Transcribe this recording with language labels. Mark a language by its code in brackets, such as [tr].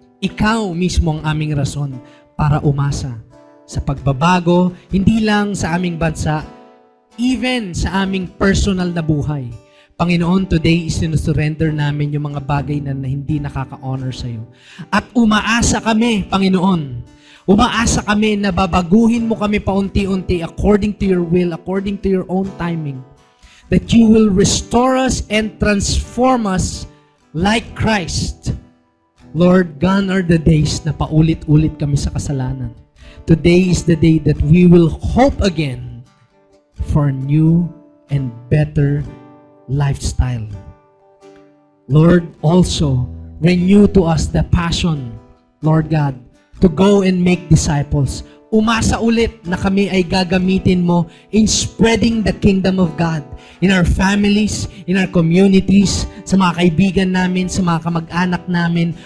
[tl] Ikaw mismo ang aming rason para umasa sa pagbabago, hindi lang sa aming bansa, even sa aming personal na buhay. Panginoon, today isinusurrender namin yung mga bagay na hindi nakaka-honor sa iyo. At umaasa kami, Panginoon. Umaasa kami na babaguhin mo kami paunti-unti [en] according to your will, according to your own timing. That you will restore us and transform us like Christ. Lord, gone are the days [tl] na paulit-ulit kami sa kasalanan. [en] Today is the day that we will hope again for a new and better lifestyle. Lord, also renew to us the passion, Lord God, to go and make disciples. [tl] umasa ulit na kami ay gagamitin mo [en] in spreading the kingdom of God in our families, in our communities, [tl] sa mga kaibigan namin, sa mga kamag-anak namin.